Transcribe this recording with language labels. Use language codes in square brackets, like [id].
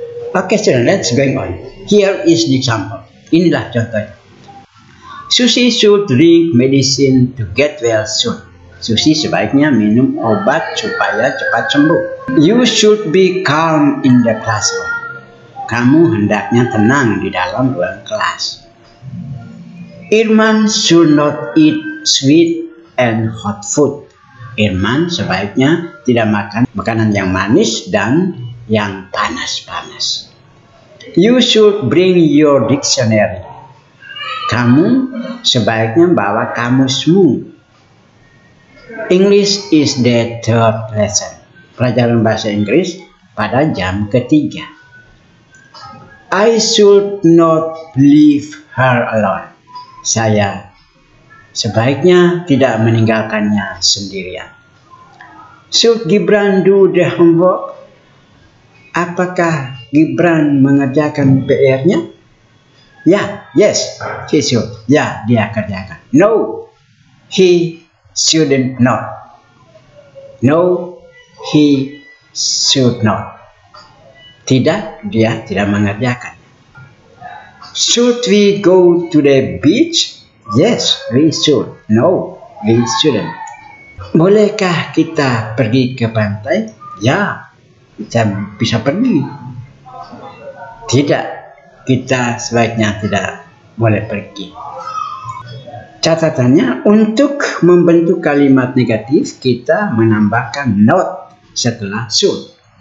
[en] Okay, student, let's going on. Here is the example. [id] Inilah contohnya. [en] Susi should drink medicine to get well soon. [id] Susi sebaiknya minum obat supaya cepat sembuh. [en] You should be calm in the classroom. [id] Kamu hendaknya tenang di dalam ruang kelas. [en] Irman should not eat sweet and hot food. [id] Irman sebaiknya tidak makan makanan yang manis dan yang panas-panas. [en] You should bring your dictionary. [id] Kamu sebaiknya bawa kamusmu. [en] English is the third lesson. [id] Pelajaran bahasa Inggris pada jam ketiga. [en] I should not leave her alone. [id] Saya sebaiknya tidak meninggalkannya sendirian. [en] Should Gibran do the homework? [id] Apakah Gibran mengerjakan PR-nya? [en] Ya, yes, he should. [id] Ya, dia kerjakan. [en] No, he shouldn't not. No, he should not. [id] Tidak, dia tidak mengerjakan. [en] Should we go to the beach? Yes, we should. No, we shouldn't. [id] Bolehkah kita pergi ke pantai? Ya, kita bisa pergi. Tidak, kita sebaiknya tidak boleh pergi. Catatannya, untuk membentuk kalimat negatif, kita menambahkan not setelah should.